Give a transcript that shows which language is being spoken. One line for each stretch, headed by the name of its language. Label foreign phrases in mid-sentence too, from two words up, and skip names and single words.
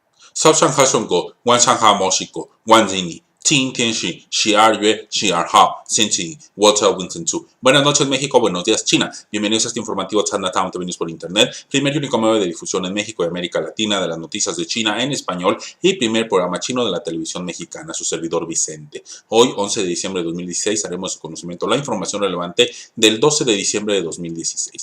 Chinese: 烧上哈顺国，晚上哈墨西哥，晚上你。今天是12月12号，星期一。Walter Winston II.
Spanish: Buenas noches, México. Buenos días, China. Bienvenidos a este informativo Chinatown TVNews por Internet, primer y único medio de difusión en México y América Latina de las noticias de China en español y primer programa chino de la televisión mexicana, su servidor Vicente. Hoy, 11 de diciembre de 2016, haremos su conocimiento la información relevante del 12 de diciembre de 2016.